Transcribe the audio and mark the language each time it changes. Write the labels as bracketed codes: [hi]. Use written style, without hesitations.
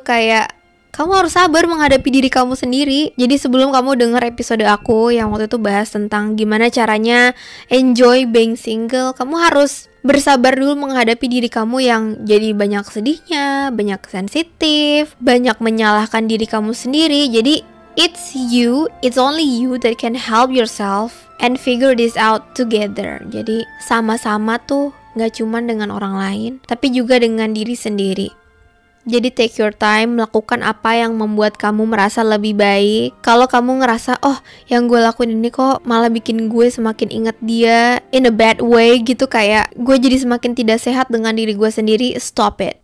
[id] Kayak kamu harus sabar menghadapi diri kamu sendiri. Jadi sebelum kamu denger episode aku yang waktu itu bahas tentang gimana caranya [en] enjoy being single, [id] kamu harus bersabar dulu menghadapi diri kamu yang jadi banyak sedihnya, banyak sensitif, banyak menyalahkan diri kamu sendiri. Jadi [en] it's only you that can help yourself and figure this out together. [id] Jadi sama-sama tuh, gak cuman dengan orang lain, tapi juga dengan diri sendiri. Jadi [en] take your time, [id] lakukan apa yang membuat kamu merasa lebih baik. Kalau kamu ngerasa, yang gue lakuin ini kok malah bikin gue semakin ingat dia [en] in a bad way [id] gitu, kayak gue jadi semakin tidak sehat dengan diri gue sendiri, [en] stop it.